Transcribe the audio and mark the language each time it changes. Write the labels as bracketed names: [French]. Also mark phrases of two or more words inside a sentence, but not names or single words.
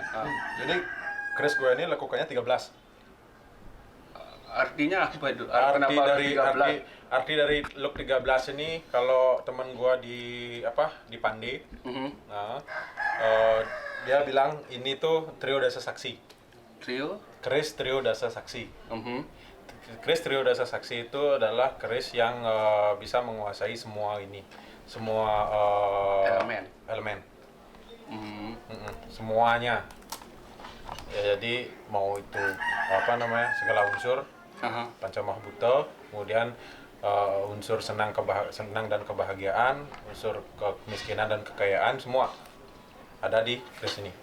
[Indonesian] Jadi Chris gue ini lekukannya 13. Artinya apa itu? Arti Kenapa dari 13? arti dari look 13 ini kalau teman gua di Pande, nah dia bilang ini tuh trio dasa saksi. Trio? Keris trio dasa saksi. Mhm. Keris trio dasa saksi itu adalah keris yang bisa menguasai semua elemen. Semuanya. Ya, jadi mau itu segala unsur Pancamahbuta, kemudian unsur senang dan kebahagiaan, unsur kemiskinan dan kekayaan, semua ada di keris ini.